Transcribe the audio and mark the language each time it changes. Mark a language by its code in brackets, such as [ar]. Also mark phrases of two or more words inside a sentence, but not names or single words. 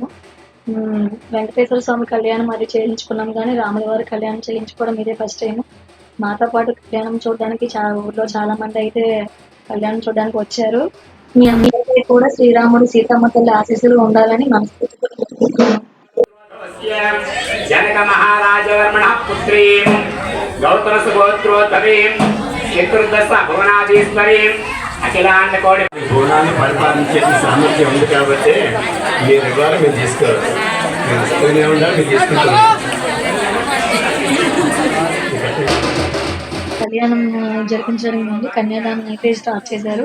[te] వెంకటేశ్వర స్వామి కళ్యాణం అది చేయించుకున్నాం గానీ, రాముల వారి కళ్యాణం చేయించుకోవడం ఇదే [en] first time. [te] మాతో పాటు కళ్యాణం చూడడానికి ఊర్లో చాలా మందయితే కళ్యాణం చూడడానికి వచ్చారు. మీ అందరికీ కూడా శ్రీరాముడు, సీతమ్మ తల్లి ఆశీస్సులు ఉండాలని మనస్ఫూర్తిగా కోరుకుంటున్నాను. [sa] जनक महाराजवर्मण पुत्री गौतम सुगोत्रोत्तरी चतुर्दश भुवनाधीश्वरी అఖిలాండ కోడి [te] భువనాన్ని పరిపాలించే సామర్థ్యం ఉంది కాబట్టి మీరు ద్వారా మీరు తీసుకోవాలి. మీరు ఇస్తూనే ఉండాలి, మీరు తీసుకుంటారు. కళ్యాణం జరిపించడం ముందు కన్యాదానం అయితే స్టార్ట్ చేశారు.